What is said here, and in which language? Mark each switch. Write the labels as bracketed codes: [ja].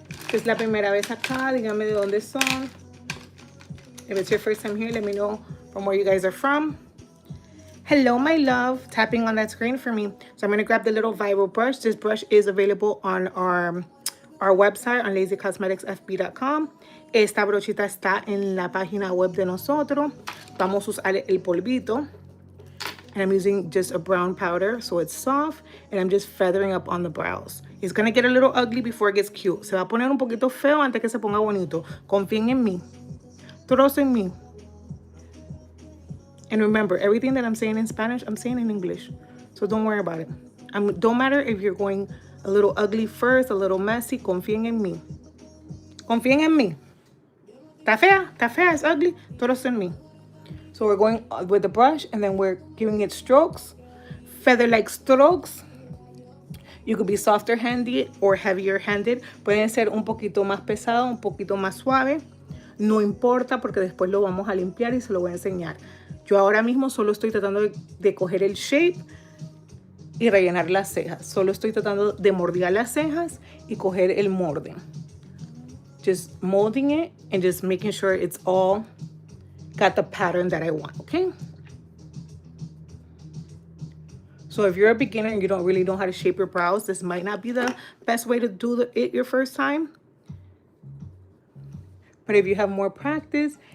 [es] Si es la primera vez acá, díganme de dónde son. [en] If it's your first time here, let me know from where you guys are from. Hello, my love. Tapping on that screen for me. So I'm going to grab the little viral brush. This brush is available on our website, on lazycosmeticsfb.com. [es] Esta brochita está en la página web de nosotros. Vamos a usar el polvito. [en] And I'm using just a brown powder, so it's soft. And I'm just feathering up on the brows. It's going to get a little ugly before it gets cute. [es] Se va a poner un poquito feo antes que se ponga bonito. Confíen en mí. Todos en mí. [en] And remember, everything that I'm saying in Spanish, I'm saying in English. So don't worry about it. Don't matter if you're going a little ugly first, a little messy. [es] Confíen en mí. Confíen en mí. ¿Está fea? ¿Está fea? [en] It's ugly. [es] Todos en mí. [en] So we're going with the brush, and then we're giving it strokes. Feather-like strokes. You could be softer-handed or heavier-handed. [es] Pueden ser un poquito más pesado, un poquito más suave. No importa, porque después lo vamos a limpiar y se lo voy a enseñar. Yo ahora mismo solo estoy tratando de coger el shape y rellenar las cejas. Solo estoy tratando de mordear las cejas y coger el molde. [en] Just molding it and just making sure it's all got the pattern that I want, okay? So if you're a beginner and you don't really know how to shape your brows, this might not be the best way to do it your first time. But if you have more practice